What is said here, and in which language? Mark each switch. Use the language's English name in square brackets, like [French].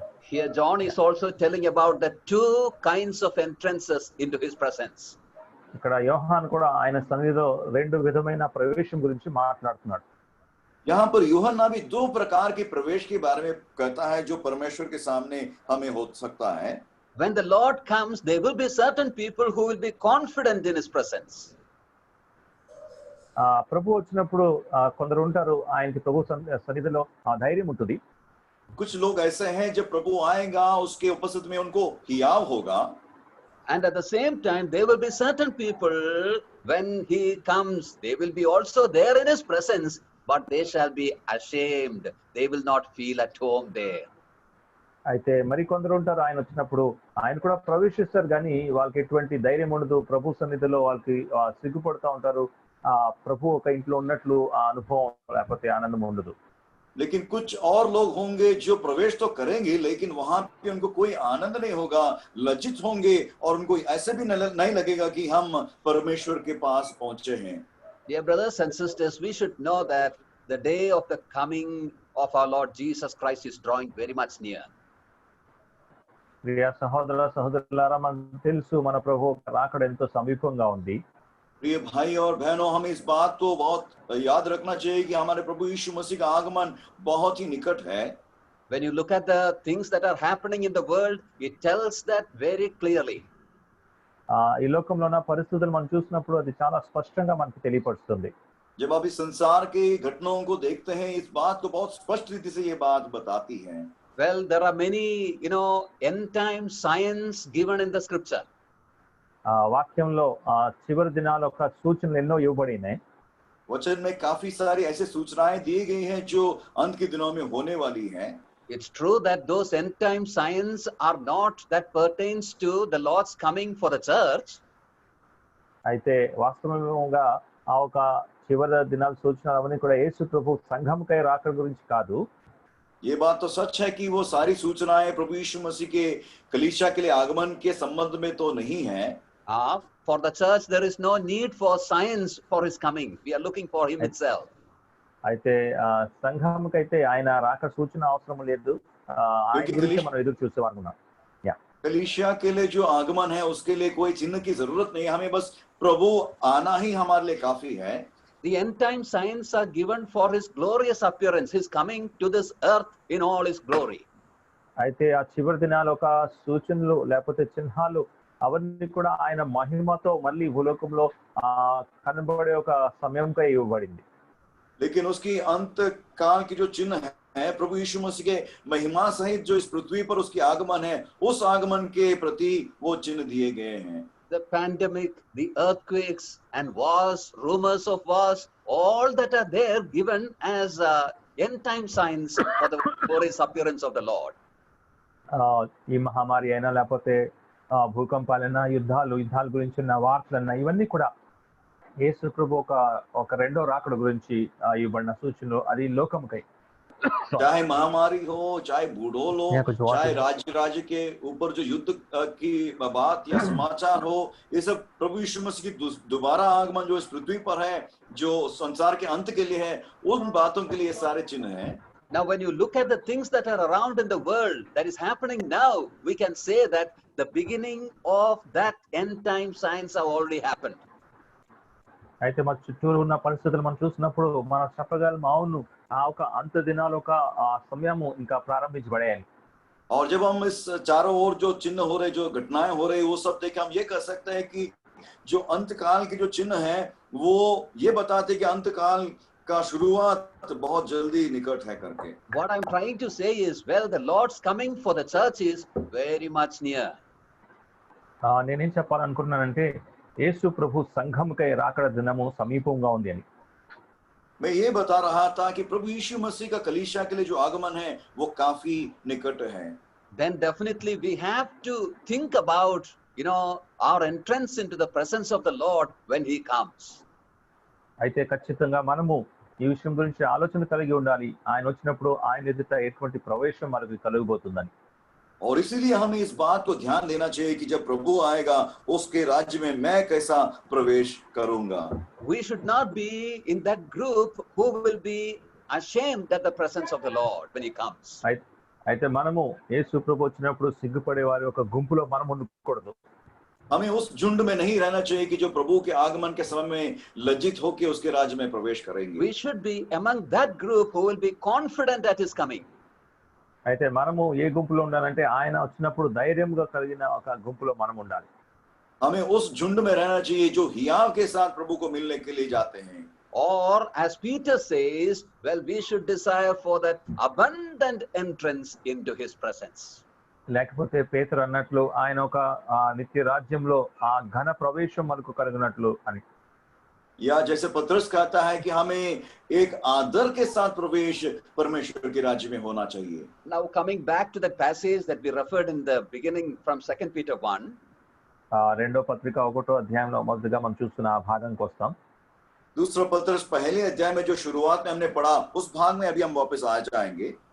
[English] Here John is also telling about the two kinds of entrances into his presence. [Telugu] ఇక్కడ యోహాను కూడా ఆయన సన్నిధిలో రెండు విధమైన ప్రవేశం గురించి మాట్లాడుతున్నాడు. [Hindi] यहाँ पर यूहन्ना भी दो प्रकार के प्रवेश के बारे में कहता है जो परमेश्वर के सामने हमें हो सकता है. [English] When the Lord comes, there will be certain people who will be confident in his presence. [Telugu] ప్రభు వచ్చినప్పుడు కొందరు ఉంటారు, ఆయనకి ప్రభు సన్నిధిలో ధైర్యం ఉంటుంది. [Hindi] कुछ लोग ऐसे हैं जब प्रभु आएगा उसके उपस्थिति में उनको हियाव होगा. [English] And at the same time, there will be certain people when he comes, they will be also there in his presence, but they shall be ashamed. They will not feel at home there. [Telugu] అయితే మరి కొందరు ఉంటారు, ఆయన వచ్చినప్పుడు ఆయన కూడా ప్రవేశిస్తారు, కానీ వాళ్ళకి ఎటువంటి ధైర్యం ఉండదు. ప్రభు సన్నిధిలో వాళ్ళకి సిగ్గుపడుతూ ఉంటారు. ప్రభు ఒక ఇంట్లో ఉన్నట్లు ఆ అనుభవం లేకపోతే ఆనందం ఉండదు. [Hindi] लेकिन कुछ और लोग होंगे जो प्रवेश तो करेंगे लेकिन वहां पे उनको कोई आनंद नहीं होगा, लज्जित होंगे और उनको ऐसे भी नहीं लगेगा कि हम परमेश्वर के पास पहुंचे हैं. [English] Dear brothers and sisters, we should know that the day of the coming of our Lord Jesus Christ is drawing very much near. [Telugu] ప్రియ సహోదర సహోదరులారా, మనకు తెలుసు మన ప్రభు రాకడ ఎంతో సమీపంగా ఉంది. [Hindi] प्रिय भाई और बहनों, हमें इस बात को बहुत याद रखना चाहिए कि हमारे प्रभु यीशु मसीह का आगमन बहुत ही निकट है. [English] When you look at the things that are happening in the world, it tells that very clearly. [Telugu] ఈ లోకంలో ఉన్న పరిస్థితులు మనం చూసినప్పుడు అది చాలా స్పష్టంగా మనకు తెలియపరుస్తుంది. [Hindi] जब आप इस संसार के घटनाओं को देखते हैं, इस बात को बहुत स्पष्ट रीति से ये बात बताती है. [English] Well, there are many, end time signs given in the scripture. [Telugu] వాక్యంలో చివరి దినాల యొక్క సూచనలు ఎన్నో ఇవ్వబడినాయి. [Hindi] वचन में काफी सारी ऐसे सूचनाएं दी गई हैं जो अंत के दिनों में होने वाली हैं. [English] It's true that those end time signs are not that pertains to the Lord's coming for the church. [Telugu] అయితే వాస్తవంగా ఆ ఒక చివరి దినాల సూచనలు అవన్నీ కూడా యేసు ప్రభు సంఘంకై రాకడ గురించి కాదు. [Hindi] ये बात तो सच है कि वो सारी सूचनाएं प्रभु यीशु मसीह के कलीसिया के लिए आगमन के संबंध में तो नहीं है. [English] For the church, there is no need for signs for his coming. We are looking for him itself. [Telugu] అయితే సంఘంకైతే ఆయన రాక సూచన అవసరం లేదు. ఆయన గురించి మనం ఎదురు చూసేవారు ఉన్నాం. [Hindi] कलीसिया के लिए जो आगमन है उसके लिए कोई चिन्ह की जरूरत नहीं, हमें बस प्रभु आना ही हमारे लिए काफी है. [English] The end time signs are given for his glorious appearance, his coming to this earth in all his glory. [Telugu] అయితే ఆ చివరి దినాల ఒక సూచనలు లేకపోతే చిహ్నాలు అవన్నీ కూడా ఆయన మహిమతో మళ్ళీ భూలోకంలో కనబడే ఒక సమయంకై ఇవ్వబడింది. [Hindi] लेकिन उसकी अंत काल की जो चिन्ह है प्रभु यीशु मसीह के महिमा सहित जो इस पृथ्वी पर उसकी आगमन है, उस आगमन के प्रति वो चिन्ह दिए गए हैं. [English] The pandemic, the earthquakes and wars, rumors of wars, all that are there given as end time signs for his appearance of the Lord. [Telugu] ఈ మహమ్మారి అయినా లేకపోతే భూకంపాలైనా యుద్ధాల గురించి ఉన్న వార్తలన్నా ఇవన్నీ కూడా యేసు ప్రభు ఒక రెండో రాకడ గురించి ఇవ్వబడిన సూచనలు. అది లోకంకై. [Hindi] चाहे महामारी हो, चाहे बूढ़ों लो, चाहे राज्य के ऊपर जो युद्ध की बात या समाचार हो, ये सब प्रभु यीशु मसीह की दोबारा आगमन जो इस पृथ्वी पर है, जो संसार के अंत के लिए है, उन बातों के लिए सारे चिन्ह हैं. [English] Now when you look at the things that are around in the world that is happening now, we can say that the beginning of that end time signs have already happened. [Telugu] అయితే మన చుట్టూరు ఉన్న పరిస్థితులు మనం చూసినప్పుడు మనం చెప్పగలం, అవును ఆ ఒక అంత దినాల ఒక సమయము ఇంకా ప్రారంభించబడాయి. [Hindi] और जब हम इस चारों ओर जो चिन्ह हो रहे, जो घटनाएं हो रही, वो सब देख हम ये कह सकते हैं कि जो अंत काल के जो चिन्ह है वो ये बताते हैं कि अंत काल का शुरुआत बहुत जल्दी निकट है करके. [English] What I'm trying to say is, well, the Lord's coming for the church is very much near. [Telugu] నేనేం చెప్పాలనుకుంటున్నానంటే యేసు ప్రభు సంఘంకై రాకడ దినము సమీపంగా ఉంది అని. [Hindi] मैं ये बता रहा था कि प्रभु यीशु मसीह का कलीसिया के लिए जो आगमन है वो काफी निकट है. [English] Then definitely we have to think about, our entrance into the presence of the Lord when he comes. [Telugu] అయితే ఖచ్చితంగా మనము ఈ విషయం గురించి ఆలోచన కలిగి ఉండాలి. ఆయన వచ్చినప్పుడు ఆయన ఎదుట ఎటువంటి ప్రవేశం మనకు కలుగబోతుందని. [Hindi] और इसीलिए हमें इस बात को ध्यान देना चाहिए कि जब प्रभु आएगा उसके राज्य में मैं कैसा प्रवेश करूंगा. [English] We should not be in that group who will be ashamed at the presence of the Lord when he comes. [Telugu] అయితే మనము యేసు ప్రభు వచ్చినప్పుడు సిగ్గుపడే వారి ఒక గుంపులో మనం ఉండకూడదు. [Hindi] हमें उस झुंड में नहीं रहना चाहिए कि जो प्रभु के आगमन के समय में लज्जित होकर उसके राज्य में प्रवेश करेंगे। [English] We should be among that group who will be confident at his coming. [Telugu] అయితే మనము ఏ గుంపులో ఉండాలంటే ఆయన వచ్చినప్పుడు ధైర్యంగా కలిగిన ఒక గుంపులో మనం ఉండాలి. [Hindi] हमें उस झुंड में रहना चाहिए जो हियाव के साथ प्रभु को मिलने के लिए जाते हैं। [English] Or as Peter says, well, we should desire for that abundant entrance into his presence. [Telugu] లేకపోతే పేతురు అన్నట్లు ఆయన ఒక నిత్య రాజ్యంలో ఆ ఘన ప్రవేశం మనకు కలిగినట్లు అని. [Hindi] या जैसे पतरस कहता है कि हमें एक आदर के साथ प्रवेश परमेश्वर के राज्य में होना चाहिए। [English] Now coming back to that passage that we referred in the beginning from 2 Peter 1. [Telugu] రెండో పత్రిక 1వ అధ్యాయంలో మొదటగా మనం చూస్తున్న ఆ భాగానికి వస్తాం. [Hindi] दूसरा पतरस पहले अध्याय में जो शुरुआत में हमने पढ़ा उस भाग में अभी हम वापस आ जाएंगे।